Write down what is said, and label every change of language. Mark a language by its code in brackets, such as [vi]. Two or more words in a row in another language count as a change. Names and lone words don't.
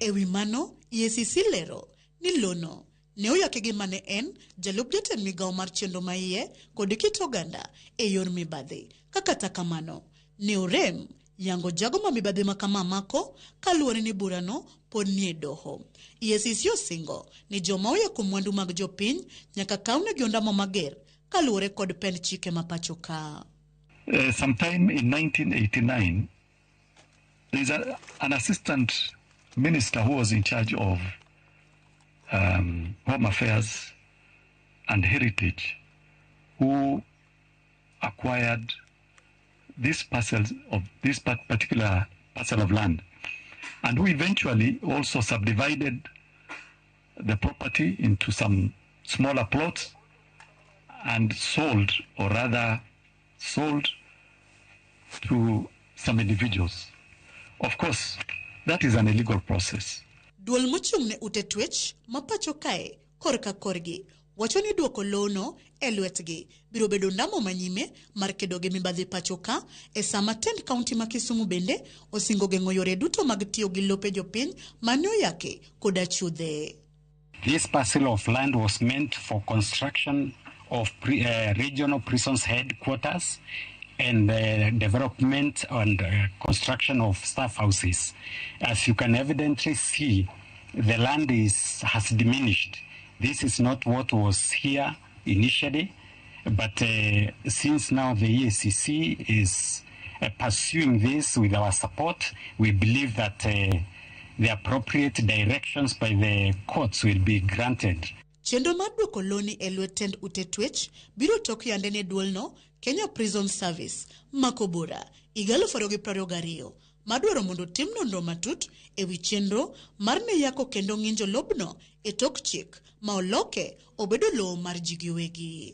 [luo] Ewi mano, EACC lero ni lono ne oyake gi mane en jalup jatend migawo mar chenro maiye kod kit oganda e yor mibadhi. Kata kamano ne orem yango jago ma mibadhi makama mako kaluwore ni burano pod nie doho. EACC osingo ni joma oyako mwandu mag jopiny nyaka kawnegi ondamo mager kaluwore kod pen chike mapacho ka. [en] Sometime in 1989, there is an assistant minister who was in charge of Home Affairs and Heritage, who acquired this particular parcel of land, and who eventually also subdivided the property into some smaller plots and sold to some individuals. Of course, that is an illegal process. [luo] Duol mochung'ne ute twech mapacho kae korka korgi wacho ni duoko lono e lwetgi biro bedo ndamo manyime mar kedo gi mibadhi pacho ka e sama tend kaunti ma Kisumu bende osingo geng'o yore duto mag tiyo gi lope jopiny mane oyake kod achudhe. [en] This parcel of land was meant for construction of regional prisons headquarters and development and construction of staff houses. As you can evidently see, the land has diminished. This is not what was here initially, but since now the EACC is pursuing this with our support, we believe that the appropriate directions by the courts will be granted. [luo] Chenro mar duoko loni e lwet tend ute twech biro tok yande ne duolno Kenya Prison Service makobura higa 2022 madwaro mondo tim nonro matut e wi chenro mar ne yako kendo ng'injo lobno e tok chik ma oloke obedo lowo mar ji giwegi.